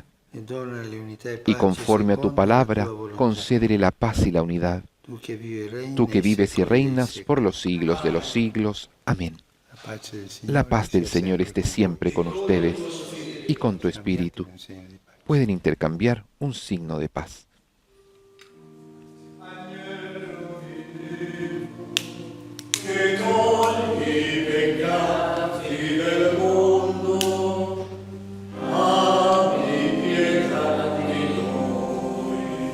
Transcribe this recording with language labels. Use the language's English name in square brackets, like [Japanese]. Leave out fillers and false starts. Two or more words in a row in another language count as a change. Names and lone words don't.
[Spanish] Y conforme a tu palabra, concédele la paz y la unidad. Tú que vives y reinas por los siglos de los siglos. Amén. La paz del Señor esté siempre con ustedes y con tu espíritu. Pueden intercambiar un signo de paz. [Italian] Che togli i peccati del mondo, abbi pietà di noi.